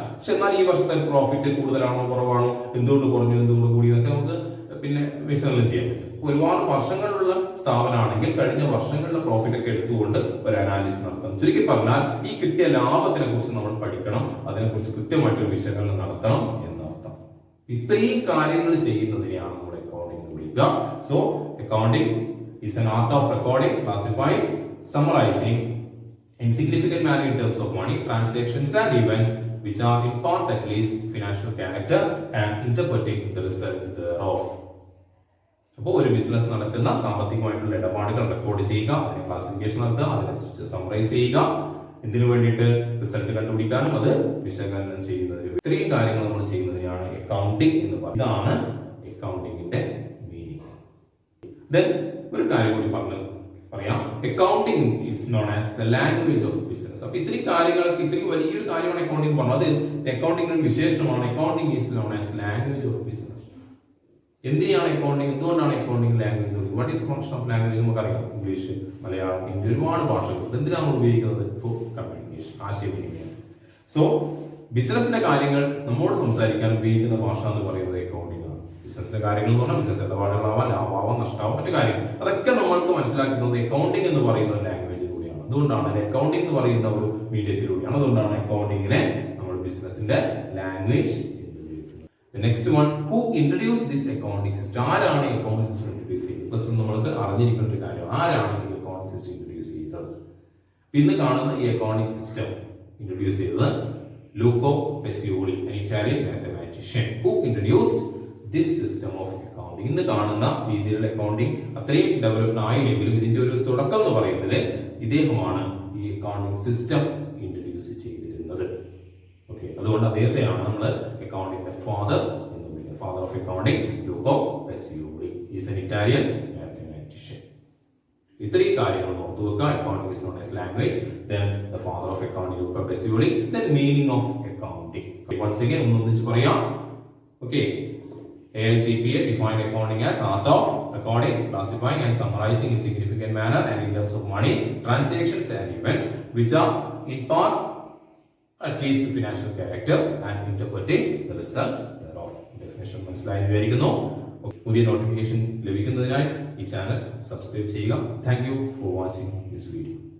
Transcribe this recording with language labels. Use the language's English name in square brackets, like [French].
[Malayalam] പക്ഷെ എന്നാൽ ഈ വർഷത്തെ പ്രോഫിറ്റ് കൂടുതലാണോ കുറവാണോ, എന്തുകൊണ്ട് കുറഞ്ഞു എന്തുകൊണ്ട് കൂടി, ഇതൊക്കെ നമുക്ക് പിന്നെ വിശകലനം ചെയ്യാൻ പറ്റും. ഒരുപാട് വർഷങ്ങളിലുള്ള സ്ഥാപനമാണെങ്കിൽ കഴിഞ്ഞ വർഷങ്ങളിലെ പ്രോഫിറ്റ് ഒക്കെ എടുത്തുകൊണ്ട് ഒരു അനാലിസിസ് നടത്തണം. ചുരുക്കി പറഞ്ഞാൽ ഈ കിട്ടിയ ലാഭത്തിനെ കുറിച്ച് നമ്മൾ പഠിക്കണം, അതിനെക്കുറിച്ച് കൃത്യമായിട്ടൊരു വിശകലനം നടത്തണം എന്നർത്ഥം. ഇത്രയും കാര്യങ്ങൾ ചെയ്യുന്നതിനെയാണ് നമ്മൾ അക്കൗണ്ടിംഗ് എന്ന് വിളിക്കുക. [English] So accounting is an art of recording, classifying, summarizing in significant manner in terms of money, transactions and events which are in part at least financial character and interpreting the result thereof. [Malayalam] അപ്പോൾ ഒരു business നടക്കുന്ന സാമ്പത്തികമായിട്ടുള്ള ഇടപാടുകൾ record ചെയ്യുക, അതിനെ classification നടത്തുക, അതിനെ summarise ചെയ്യുക, എന്തിനു വേണ്ടിയിട്ട്? റിസൾട്ട് കണ്ടുപിടിക്കാനും അത് വിശകലനം ചെയ്യുന്നതിന്. ഇത്രയും കാര്യങ്ങൾ നമ്മൾ ചെയ്യുന്നതിനാണ് അക്കൗണ്ടിംഗ് എന്ന് പറയുന്നത്. ഇതാണ് അക്കൗണ്ടിങ്ങിന്റെ മീനിങ്. ദെൻ ഒരു കാര്യം കൂടി പറയാം. [English] Accounting is known as the language of business. [Malayalam] അപ്പൊ ഇത്രയും കാര്യങ്ങൾക്ക് ഇത്രയും വലിയൊരു കാര്യമാണ് അക്കൗണ്ടിംഗ് പറഞ്ഞത്. അത് അക്കൗണ്ടിംഗ് ഒരു വിശേഷണമാണ്. [English] Accounting is known as language of business. [Malayalam] എന്തിനാണ് അക്കൗണ്ടിംഗ്, എന്തുകൊണ്ടാണ് accounting language? [English] What is function of language? [Malayalam] നമുക്കറിയാം, ഇംഗ്ലീഷ്, മലയാളം, ഹിന്ദി, ഒരുപാട് ഭാഷകൾ. എന്തിനാണ് നമ്മൾ ഉപയോഗിക്കുന്നത്? [English] for communication, [Malayalam] ആശയവിനിമയം. സോ ബിസിനസിന്റെ കാര്യങ്ങൾ നമ്മോട് സംസാരിക്കാൻ ഉപയോഗിക്കുന്ന ഭാഷ എന്ന് പറയുന്നത് അക്കൗണ്ടിംഗ് ആണ്. ബിസിനസിന്റെ കാര്യങ്ങൾ എന്ന് പറഞ്ഞാൽ ബിസിനസ് ഇടപാടുകളാവാം, ലാഭമാവാം, നഷ്ടമാവാം, മറ്റു കാര്യങ്ങൾ, അതൊക്കെ നമ്മൾക്ക് മനസ്സിലാക്കുന്നത് അക്കൗണ്ടിംഗ് എന്ന് പറയുന്ന ഒരു ലാംഗ്വേജ് കൂടിയാണ്. അതുകൊണ്ടാണ് അക്കൗണ്ടിംഗ് എന്ന് പറയുന്ന ഒരു മീഡിയത്തിലൂടെയാണ്. അതുകൊണ്ടാണ് അക്കൗണ്ടിങ്ങിനെ നമ്മൾ ബിസിനസിന്റെ language. [English] The next one, who introduced this accounting system? [Malayalam] ആരാണ് ഈ അക്കൗണ്ടിംഗ് സിസ്റ്റം ഇൻട്രൊഡ്യൂസ് ചെയ്തത്? പ്ലസ് നമ്മൾക്ക് അറിഞ്ഞിരിക്കേണ്ട ഒരു കാര്യം, ആരാണ് ഈ അക്കൗണ്ടിംഗ് സിസ്റ്റം ഇൻട്രൊഡ്യൂസ് ചെയ്തത്? ഇന്ന് കാണുന്ന ഈ അക്കൗണ്ടിംഗ് സിസ്റ്റം ഇൻട്രൊഡ്യൂസ് ചെയ്തത് Luko പെസിയോളി, [English] an Italian mathematician who introduced this system of accounting. [Malayalam] ഇന്ന് കാണുന്ന രീതിയിലുള്ള അക്കൗണ്ടിംഗ് അത്രയും ഡെവലപ്ഡ് ആയില്ലെങ്കിലും ഇതിന്റെ ഒരു തുടക്കം എന്ന് പറയുന്നത് ഇദ്ദേഹമാണ് ഈ അക്കൗണ്ടിംഗ് സിസ്റ്റം ഇൻട്രൊഡ്യൂസ് ചെയ്തിരുന്നത്. ഓക്കെ, അതുകൊണ്ട് അദ്ദേഹത്തെയാണ് നമ്മൾ അക്കൗണ്ടിംഗിന്റെ ഫാദർ എന്ന് വിളിക്കുന്നത്. [English] Father of accounting Luca Pacioli is an Italian mathematician. [Malayalam] ഇത്രയും കാര്യങ്ങൾ ഓർത്തു വെക്കുക. [English] Accounting is known as language, then the father of accounting Luca Pacioli, then meaning of accounting. Once again [Malayalam] ഒന്നിച്ച് പറയാം. [English] Okay, AICPA defined accounting as art of recording, classifying and summarizing in significant manner and in terms of money, transactions and events which are in part at least financial character and interpreting the result thereof. [Malayalam] Definition മനസ്സിലായി വിചാരിക്കുന്നു. പുതിയ notification ലഭിക്കുന്നതിനായി ഈ channel subscribe ചെയ്യുക. [English] Thank you for watching this video.